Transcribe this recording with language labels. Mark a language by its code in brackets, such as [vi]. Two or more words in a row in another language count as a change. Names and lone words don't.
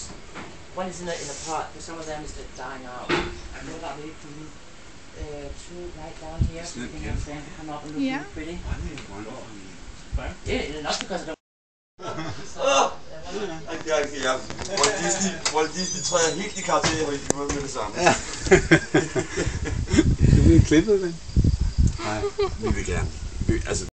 [en] One is in a pot, but some of them is dying out. I know about maybe putting two right down here, so you Isn't it can have them come up and look Yeah. really pretty. I think it's wonderful. Yeah, not because I don't. [da] Walt Disney træder helt i karakter med det samme. Ja. Du bliver klippet, ven? Nej. Vi vil gerne. Altså